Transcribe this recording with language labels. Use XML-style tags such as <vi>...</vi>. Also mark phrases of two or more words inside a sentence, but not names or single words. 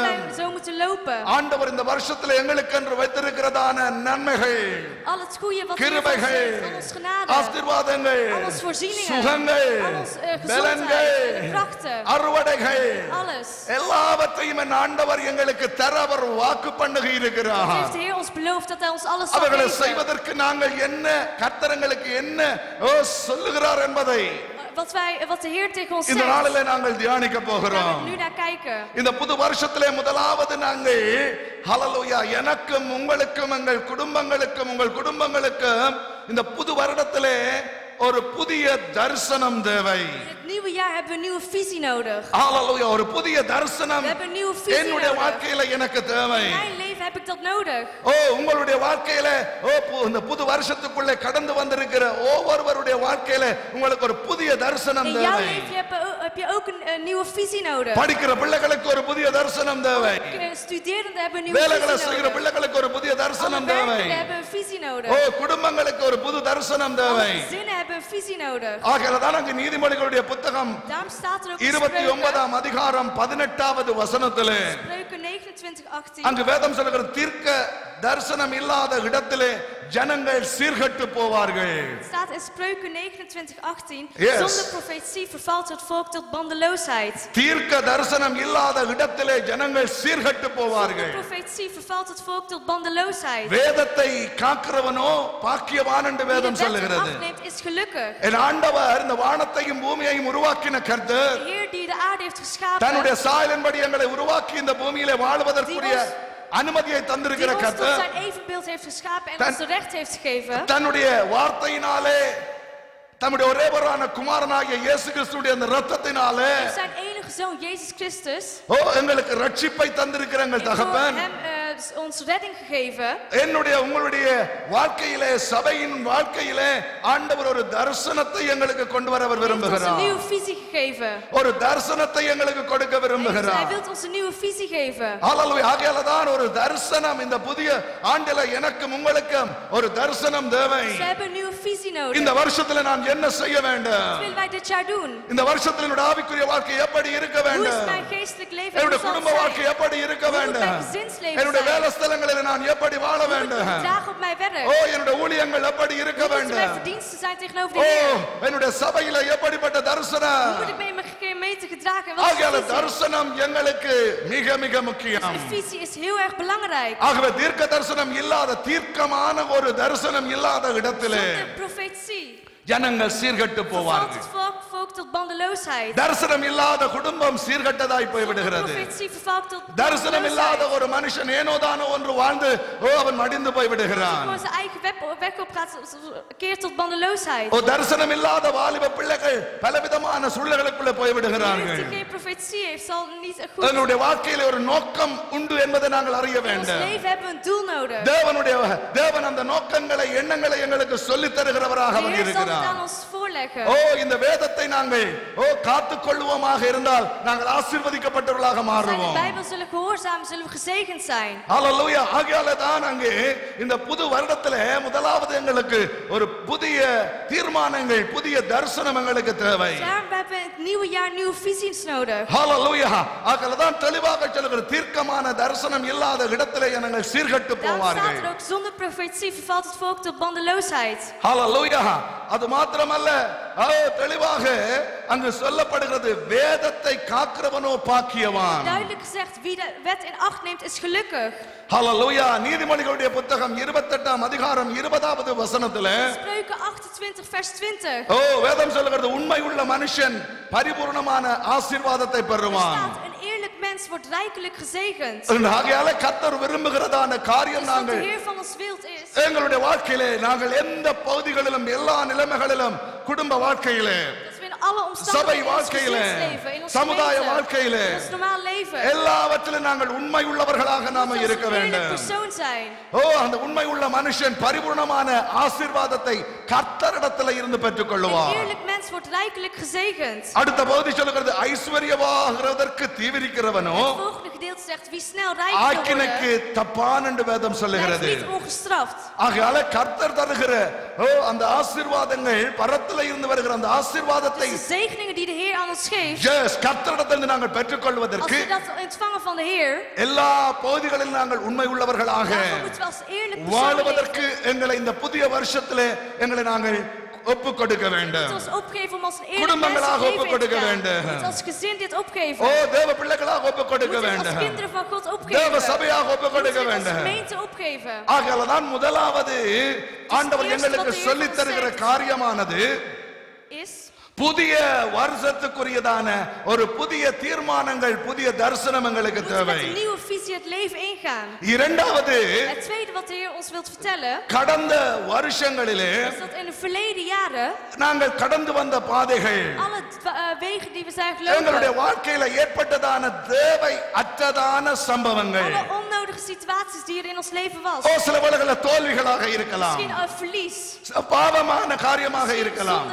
<ta>ஆண்டவர் இந்த வருஷத்திலே எங்களுக்கு என்று வைத்திருக்கிறதான நன்மைகள், கிருபைகள், ஆசீர்வாதங்கள், சுகங்கள், பலன்கள், அறுவடைகள் எல்லாவற்றையும் என் ஆண்டவர் எங்களுக்கு தர அவர் வாக்கு பண்ணுகி இருக்கிறார். அவர்களை செய்வதற்கு நாங்கள் என்ன, கர்த்தர் எங்களுக்கு என்ன சொல்லுகிறார் என்பதை</ta> <nl>wat de Heer tegen ons</nl> <ta>இந்த</ta> <nl>zegt.</nl> <ta>நாளிலே நாங்கள் தியானிக்க</ta> <nl>Daar</nl> <ta>போகிறோம்.</ta> <nl>we nu naar kijken.</nl> <ta>இந்த புது வருஷத்திலே முதலாவது நாங்கள் ஹல்லேலூயா எனக்கும் உங்களுக்கும் எங்கள் குடும்பங்களுக்கும் உங்கள் குடும்பங்களுக்கும் இந்த புது வருடத்திலே ஒரு புதிய தரிசனம் தேவை.</ta> <nl>In het nieuwe jaar hebben we een nieuwe visie nodig.</nl> <ta>ஹல்லேலூயா ஒரு புதிய தரிசனம்</ta> <nl>We hebben een nieuwe visie</nl> <ta>என்னுடைய</ta> <nl>nodig.</nl> <ta>வாழ்க்கையில எனக்கு தேவை.</ta> <nl>In mijn leven heb ik dat nodig.</nl> <ta>ஓ உங்களுடைய வாழ்க்கையில இந்த புது வருஷத்துக்குள்ளே கடந்து வந்திருக்கிற ஒவ்வொருவருடைய வாழ்க்கையில உங்களுக்கு ஒரு புதிய தரிசனம்</ta> <nl>In jouw</nl> <ta>தேவை.</ta> <nl>leven heb je ook een nieuwe visie nodig.</nl> <ta>படிக்கிற பிள்ளைகளுக்கு ஒரு புதிய தரிசனம் தேவை.</ta> <nl>Studerenden hebben een nieuwe</nl> <ta>வேலைகளை</ta> <nl>visie</nl> <ta>செய்கிற</ta> <nl>nodig.</nl> <ta>பிள்ளைகளுக்கு ஒரு புதிய</ta> <nl>Alle</nl> <ta>தரிசனம் தேவை.</ta> <nl>werkenden hebben een visie nodig.</nl> <ta>ஓ குடும்பங்களுக்கு ஒரு புது தரிசனம்</ta> <nl>Alle</nl> <ta>தேவை.</ta> <nl>gezinnen hebben een visie nodig.</nl> <ta>ஆகையால்தான் அங்கு நீதிமொழிகளுடைய புத்தகம்</ta> <nl>Daarom staat er ook in</nl> <ta>29ஆம் அதிகாரம் 18வது வசனத்திலே</ta> <nl>Spreuken 29:18.</nl> <ta>அங்கு வேதம் சொல்லுகிற தீர்க்க தரிசனம் இல்லாத இடத்திலே ஜனங்கள் சீர்கெட்டு போவார்கள்.</ta> <nl>Staat in Spreuken 29:18. Yes. Zonder profetie vervalt het volk tot bandeloosheid.</nl> <ta>தீர்க்க தரிசனம் இல்லாத இடத்திலே ஜனங்கள் சீர்கெட்டு போவார்கள்.</ta> <nl>Zonder profetie vervalt het volk tot bandeloosheid.</nl> <ta>வேதத்தை காக்கிறவனோ பாக்கியவான் என்று</ta> <nl>Wie de</nl> <ta>வேதம்</ta> <nl>wet in</nl> <ta>சொல்லுகிறது.</ta> <nl>acht neemt is gelukkig.</nl> <ta>என் ஆண்டவர் இந்த வானத்தையும் பூமியையும் உருவாக்கின கர்த்தர்</ta> <nl>De Heer die de aarde heeft geschapen.</nl> <ta>தன்னுடைய சாயலின்படி எங்களை உருவாக்கி இந்த பூமியிலே வாழ்வதற்குரிய அனுமதியை தந்திருக்கிற</ta> <nl>Die ons tot</nl> <ta>கர்த்தர்</ta> <nl>zijn evenbeeld heeft geschapen en ons de recht heeft gegeven.</nl> <ta>தன்னுடைய வார்த்தையினாலே தம்முடைய ஒரே ஒருவரான குமாரனாகிய இயேசு கிறிஸ்துவின் அந்த இரத்தத்தினாலே</ta> <nl>Zijn enige zoon Jezus Christus.</nl> <ta>எங்களுக்கு ரட்சிப்பை தந்திருக்கிற எங்கள்</ta> <nl>Heeft door</nl> <ta>தகப்பன்</ta> <nl>hem ons redding gegeven.</nl> <ta>என்னுடைய உங்களுடைய வாழ்க்கையிலே சபையின் வாழ்க்கையிலே ஆண்டவர் ஒரு தரிசனத்தை எங்களுக்கு கொண்டு வர அவர்</ta> <nl>Hij heeft ons een</nl> <ta>விரும்புகிறார்.</ta> <nl>nieuwe visie gegeven.</nl> <ta>ஒரு தரிசனத்தை எங்களுக்கு கொடுக்க</ta> <nl>Hij</nl> <ta>விரும்புகிறார்.</ta> <nl>wil ons een nieuwe visie geven.</nl> <ta>ஹல்லேலூயா. ஆகையால்தான் ஒரு தரிசனம் இந்த புதிய ஆண்டில எனக்கும் உங்களுக்கும் ஒரு தரிசனம் தேவை.</ta> <nl>We hebben een nieuwe visie nodig.</nl> <ta>இந்த வருஷத்துல நான் என்ன செய்ய</ta> <nl>Wat</nl> <ta>வேண்டும்?</ta> <nl>willen wij dit jaar doen?</nl> <ta>இந்த வருஷத்துல என்னோட ஆவிக்குரிய வாழ்க்கை எப்படி இருக்க</ta> <nl>Hoe is</nl> <ta>வேண்டும்?</ta> <nl>mijn geestelijk leven?</nl> <ta>என்னுடைய</ta> <nl>Hoe zal</nl> <ta>குடும்ப</ta> <nl>het</nl> <ta>வாழ்க்கை</ta> <nl>zijn?</nl> <ta>எப்படி இருக்க</ta> <nl>Hoe moet</nl> <ta>வேண்டும்?</ta> <nl>mijn gezinsleven</nl> <ta>என்னுடைய</ta> <nl>zijn?</nl> <ta>வேலை ஸ்தலங்களில் நான் எப்படி வாழ</ta> <nl>Hoe moet ik</nl> <ta>வேண்டும்?</ta> <nl>me gedragen op mijn werk?</nl> <ta>ஓ என்னோட ஊழியங்கள் எப்படி இருக்க</ta> <nl>Hoe moeten mijn</nl> <ta>வேண்டும்?</ta> <nl>verdiensten zijn tegenover</nl> <ta>ஓ</ta> <nl>de Heer?</nl> <ta>என்னுடைய சபையில எப்படிப்பட்ட</ta> <nl>Hoe moet</nl> <ta>தரிசனம்?</ta> <nl>ik me in mijn gemeente gedragen? Wat is</nl> <ta>ஆகையால</ta> <nl>de visie?</nl> <ta>தரிசனம் எங்களுக்கு மிக மிக முக்கியம்.</ta> <nl>De visie is heel erg belangrijk.</nl> <ta>ஆகவே தீர்க்க தரிசனம் இல்லாத தீர்க்கமான ஒரு தரிசனம் இல்லாத இடத்திலே</ta> <nl>Zonder profetie</nl> <ta>ஜனங்கள் சீர்கெட்டு</ta> <nl>vervalt</nl> <ta>போவார்கள்.</ta> <nl>het volk tot bandeloosheid.</nl> <ta>தரிசனம் இல்லாத குடும்பம் சீர்கெட்டதாய் போய்</ta> <nl>Zonder</nl> <ta>விடுகிறது.</ta> <nl>profetie vervalt tot</nl> <ta>தரிசனம் இல்லாத</ta> <nl>bandeloosheid.</nl> <ta>ஒரு மனுஷன் ஏனோதானோ ஒன்று வாழ்ந்து அவன் மடிந்து போய் விடுகிறான்.</ta> <nl>Gewoon zijn eigen weg op gaat, keert tot bandeloosheid.</nl> <ta>தரிசனம் இல்லாத வாலிப பிள்ளைகள் பலவிதமான சூழ்நிலைகளுக்குள்ளே போய்</ta> <nl>De</nl> <ta>விடுகிறார்கள்.</ta> <nl>jeugd die geen profetie heeft, zal niet goed.</nl> <ta>எங்களுடைய வாழ்க்கையில ஒரு நோக்கம் உண்டு என்பதை நாங்கள் அறிய</ta> <nl>In ons</nl> <ta>வேண்டும்.</ta> <nl>leven hebben we een doel nodig.</nl> <ta>தேவன் அந்த நோக்கங்களை எண்ணங்களை எங்களுக்கு சொல்லித் தருகிறவராக</ta> <nl>De</nl> <ta>அவர்</ta> <nl>Heer zal het</nl> <ta>இருக்கிறார்.</ta> <nl>aan ons voorleggen.</nl> <ta>இந்த வேதத்தை நாங்கள் காத்துக் கொள்வோமாக இருந்தால் நாங்கள் ஆசீர்வதிக்கப்பட்டவர்களாக</ta> <nl>Als wij de</nl> <ta>மாறுவோம்.</ta> <nl>Bijbel zullen gehoorzamen, zullen we gezegend zijn.</nl> <ta>ஹல்லேலூயா. ஆகையால தான் அங்கே இந்த புது வருடத்திலே முதலாவது எங்களுக்கு ஒரு புதிய தீர்மானங்கள் புதிய தரிசனம் எங்களுக்கு தேவை.</ta> <nl>Daarom hebben we het nieuwe jaar nieuwe visies nodig.</nl> <ta>ஹல்லேலூயா. ஆகையால தான் தெளிவாக சொல்லுகிற தீர்க்கமான தரிசனம் இல்லாத இடத்திலே ஜனங்கள் சீர்கெட்டு</ta> <nl>Daarom staat</nl> <ta>போவார்கள்.</ta> <nl>er ook, zonder profetie vervalt het volk tot bandeloosheid.</nl> <ta>ஹல்லேலூயா. அது மாத்திரமல்ல தெளிவாக அங்கு சொல்லப்படுகிறது வேதத்தை காக்கிறவனோ பாக்கியவான்.</ta> <nl>Duidelijk gezegd, wie de wet in acht neemt is gelukkig.</nl> <ta>ஹல்லேலூயா. நீதிமொழிகளுடைய புத்தகம் 28ஆம் அதிகாரம் 20வது வசனத்திலே</ta> <nl>Spreuken 28 vers 20.</nl> <ta>வேதம் சொல்லுகிறது உண்மை உள்ள மனுஷன் பரிபூர்ணமான ஆசீர்வாதத்தை</ta> <nl>Er</nl> <ta>பெறுவான்.</ta> <nl>staat, een eerlijk mens wordt rijkelijk gezegend.</nl> <ta>ஆகையால கர்த்தர் விரும்புகிறதான காரியம்</ta> <nl>Dus wat de</nl> <ta>நாங்கள்</ta> <nl>Heer van ons wilt is,</nl> <ta>எங்களுடைய வாழ்க்கையிலே நாங்கள் எந்த பகுதிகளிலும் எல்லா நிலைமைகளிலும் குடும்ப வாழ்க்கையிலே</ta> <nl>dat we in alle</nl> <ta>சபை</ta> <nl>omstandigheden in ons</nl> <ta>வாழ்க்கையிலே</ta> <nl>gezinsleven, in ons</nl> <ta>சமுதாய</ta> <nl>gemeente,</nl> <ta>வாழ்க்கையிலே</ta> <nl>in ons normaal leven,</nl> <ta>எல்லாவற்றிலும் நாங்கள் உண்மை உள்ளவர்களாக நாம</ta> <nl>dat we</nl> <ta>இருக்க</ta> <nl>een eerlijk</nl> <ta>வேண்டும்.</ta> <nl>persoon zijn.</nl> <ta>அந்த உண்மை உள்ள மனுஷன் பரிபூர்ணமான ஆசீர்வாதத்தை கர்த்தரிடத்தில் இருந்து பெற்றுக்</ta> <nl>Een</nl> <ta>கொள்ளுவார்.</ta> <nl>eerlijk mens wordt rijkelijk gezegend.</nl> <ta>அடுத்த பகுதி சொல்லுகிறது ஐஸ்வர்யவாகிறதற்கு தீவிரிக்கிறவனோ</ta> <nl>Het volgende gedeelte zegt, wie snel rijk wil</nl> <ta>ஆக்கினைக்கு</ta> <nl>worden,</nl> <ta>தப்பான் என்று வேதம்</ta> <nl>blijft</nl> <ta>சொல்லுகிறது.</ta> <nl>niet ongestraft.</nl> <ta>ஆகையால கர்த்தர் தருகிற அந்த ஆசீர்வாதங்கள் பரத்தில இருந்து வருகிற அந்த ஆசீர்வாதத்தை</ta> <nl>Dus de zegeningen die de Heer aan ons geeft,</nl> <ta>கர்த்தரிடத்திலிருந்து நாங்கள்</ta> <nl>als</nl> <ta>பெற்றுக்கொள்வதற்கு</ta> <nl>we dat ontvangen van de Heer,</nl> <ta>எல்லா பகுதிகளிலும் நாங்கள் உண்மை உள்ளவர்களாக</ta> <nl>daarvoor moeten we als eerlijk persoon leven.</nl> <ta>வாழ்வதற்கு எங்களை இந்த புதிய வருஷத்திலே எங்களை நாங்கள் ஒப்பு கொடுக்க</ta> <nl>We</nl> <ta>வேண்டும்.</ta> <nl>moeten ons opgeven om als een eerlijk mens</nl> <ta>குடும்பங்களாக</ta> <nl>het</nl> <ta>ஒப்பு</ta> <nl>leven in te</nl> <ta>கொடுக்க</ta> <nl>gaan.</nl> <ta>வேண்டும்.</ta> <nl>We moeten als gezin dit opgeven.</nl> <ta>தேவ பிள்ளைகளாக ஒப்பு</ta> <nl>We</nl> <ta>கொடுக்க</ta> <nl>moeten het als</nl> <ta>வேண்டும்.</ta> <nl>kinderen van God</nl> <ta>தேவ</ta> <nl>opgeven.</nl> <ta>சபையாக ஒப்பு</ta> <nl>We</nl> <ta>கொடுக்க</ta> <nl>moeten het als</nl> <ta>வேண்டும்.</ta> <nl>gemeente opgeven.</nl> <ta>ஆகையால தான் முதலாவது ஆண்டவர்</ta> <nl>eerste</nl> <ta>எங்களுக்கு</ta> <nl>wat de Heer</nl> <ta>சொல்லித் தருகிற</ta> <nl>ons zegt.</nl> <ta>காரியமானது</ta> <nl>Is</nl> <ta>புதிய வருஷத்துக்குரியதான ஒரு புதிய தீர்மானங்கள் புதிய தரிசனம் எங்களுக்கு தேவை. இரண்டாவது, கடந்த வருஷங்களிலே நாங்கள் கடந்து வந்த பாதைகள் எங்களுடைய வாழ்க்கையில ஏற்பட்டதான தேவை அற்றதான சம்பவங்கள் சில வேளைகளில் தோல்விகளாக இருக்கலாம், பாவமான காரியமாக இருக்கலாம்.</ta>